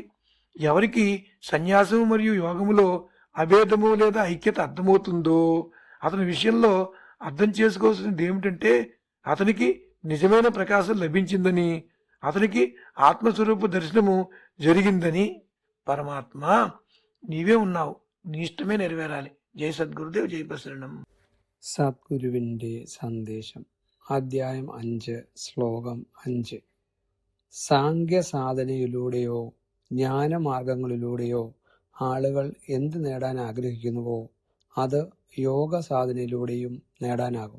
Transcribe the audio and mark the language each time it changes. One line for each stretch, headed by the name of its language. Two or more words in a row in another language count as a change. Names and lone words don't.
Telugu: ఎవరికి సన్యాసము మరియు యోగములో అభేదము లేదా ఐక్యత అర్థమవుతుందో అతని విషయంలో అర్థం చేసుకోవాల్సింది ఏమిటంటే అతనికి నిజమైన ప్రకాశం లభించిందని, అతనికి ఆత్మస్వరూప దర్శనము జరిగిందని. పరమాత్మ నీవే ఉన్నావు, నీ ఇష్టమే నెరవేరాలి. జై సద్గురుదేవ్, జై ప్రసరణం.
Malayalam: സദ്ഗുരുവിൻ്റെ സന്ദേശം അധ്യായം 5 ശ്ലോകം 5 സാംഖ്യസാധനയിലൂടെയോ ജ്ഞാനമാർഗങ്ങളിലൂടെയോ ആളുകൾ എന്ത് നേടാൻ ആഗ്രഹിക്കുന്നുവോ അത് യോഗ സാധനയിലൂടെയും നേടാനാകും.